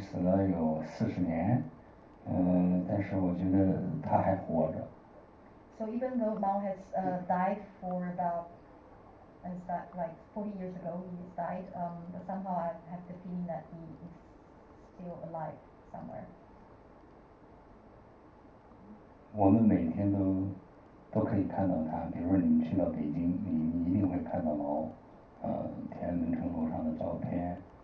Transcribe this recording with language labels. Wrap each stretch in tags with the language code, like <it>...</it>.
<zh>死了有40年，但是我觉得他还活着。</zh> <en>So even though Mao has died for about like 40 years ago, he has died, but somehow I have the feeling that he is still alive somewhere.</en> <zh>我们每天都可以看到他，比如说你们去到北京，你一定会看到毛，天安门城楼上的照片。</zh>